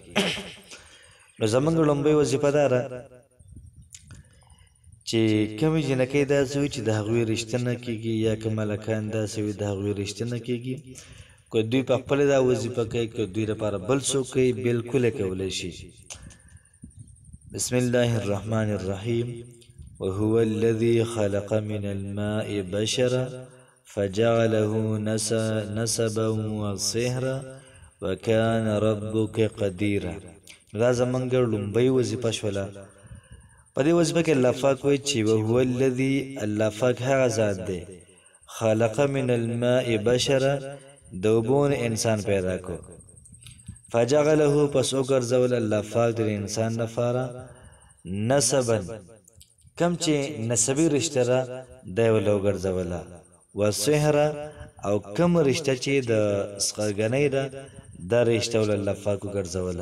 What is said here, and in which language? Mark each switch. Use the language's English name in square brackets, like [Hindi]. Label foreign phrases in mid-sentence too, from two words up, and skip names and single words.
[Pashto] نو زموږ لومړۍ وظیفه دا ده چې کومې جینکۍ داسې وي چې د هغوی رشته نه کېږي یا کوم هلکان داسې وي د هغوی رشته نه کېږي، که دوی په خپله دا وظیفه کوي که دوی لپاره بل څوک کوي، بلکل یې کولی شي. [Arabic] بسم الله الرحمن الرحیم. وهو الذي خلق من الماء بشرا فجعله نسبا وصهرا وكان ربك قديرا. [Pashto] دا زمونږ لومړۍ وظیفه شوله. په دې وظیفه کې الله پاک وایي چې [Arabic] وهو الذي [Pashto] الله پاک هغه ذات دی [Arabic] خلق من الماء بشرا [Pashto] د اوبو نه انسان پیدا کو، فجعله پس وګرځول الله پاک د انسان لپاره نسبا کم چې نسبي رشته ده دی ورله وګرځوله، وصهرا او کم رشته چې د سخرګنۍ ده دا رشته ورله الله پاک وګرځوله.